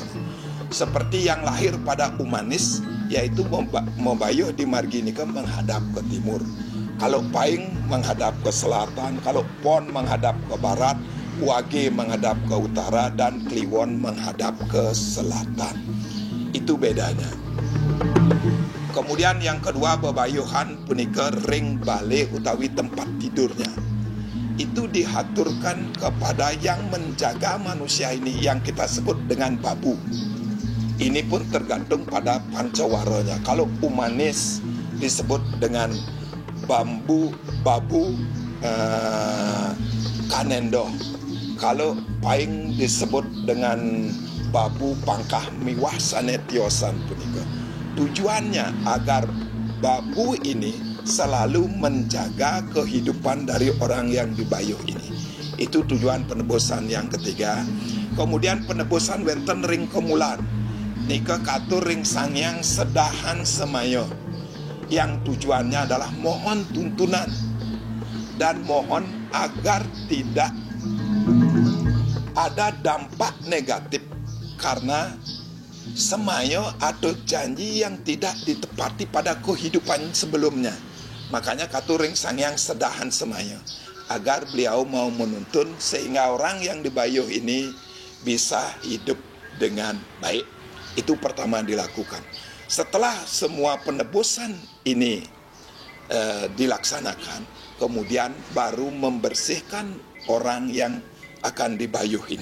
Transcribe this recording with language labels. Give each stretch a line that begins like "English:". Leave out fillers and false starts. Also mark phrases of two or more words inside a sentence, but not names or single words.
Indonesian: Seperti yang lahir pada Umanis, yaitu mebayuh di Marginika menghadap ke timur. Kalau Paing menghadap ke selatan, kalau Pon menghadap ke barat, Wage menghadap ke utara, dan Kliwon menghadap ke selatan. Itu bedanya. Kemudian yang kedua
Balinese: bebayuhan punika ring bale utawi
Indonesian: tempat tidurnya. Itu dihaturkan kepada yang menjaga manusia ini yang kita sebut dengan babu. Ini pun tergantung pada pancawaranya. Kalau Umanis disebut dengan babu kanendo. Kalau Paing disebut dengan babu pangkah
Balinese: miwah sanetiosan punika.
Indonesian: Tujuannya agar babu ini selalu menjaga kehidupan dari orang yang dibayuh ini. Itu tujuan penebusan yang ketiga. Kemudian penebusan
Balinese: wenten ring kemulan. Nika katur ring sangyang sedahan semayo.
Indonesian: Yang tujuannya adalah mohon tuntunan dan mohon agar tidak ada dampak negatif karena semayo atau janji yang tidak ditepati pada kehidupan sebelumnya. Makanya
Balinese: katuring sangyang sedahan semayo,
Indonesian: agar beliau mau menuntun sehingga orang yang dibayuh ini bisa hidup dengan baik. Itu pertama dilakukan. Setelah semua penebusan ini dilaksanakan, kemudian baru membersihkan orang yang akan dibayuh ini.